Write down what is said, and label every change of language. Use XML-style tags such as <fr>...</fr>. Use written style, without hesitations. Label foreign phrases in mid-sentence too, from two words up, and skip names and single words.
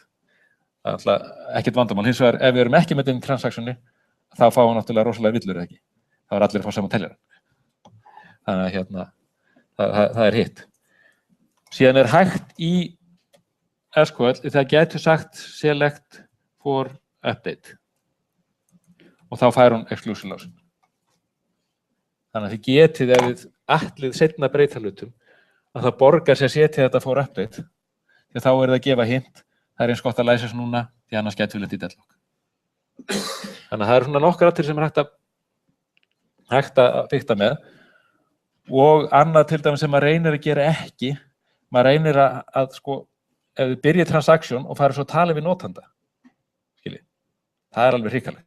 <is>Það er alltaf ekkert vandamál. Hins vegar, ef við erum ekki með inn í transactioni, þá fáum við náttúrulega rosalega villur, ekki? Það var allir að fá saman teljaran. Þannig að hérna, það er hitt. Síðan er hægt í SQL, það getur sagt</is> <en>select for update.</en> <is>Og þá fær hún</is> <en>exclusive clause.</en> <is>Þannig að þið getið, ef þið ætlið seinna breyta hlutum, að það borgar sér að setja þetta</is> <en>for update,</en> <is>því þá er það að gefa hint, það er eins gott að læsa þessu núna, því annars getur við lent í deadlock. Þannig að það eru svona nokkur atriði sem er hægt að fikta með, og annað til dæmis sem maður reynir að gera ekki, maður reynir að sko, ef við byrjið transaction og farið svo að tala við notanda, skiljið, það er alveg hrikalegt.</is>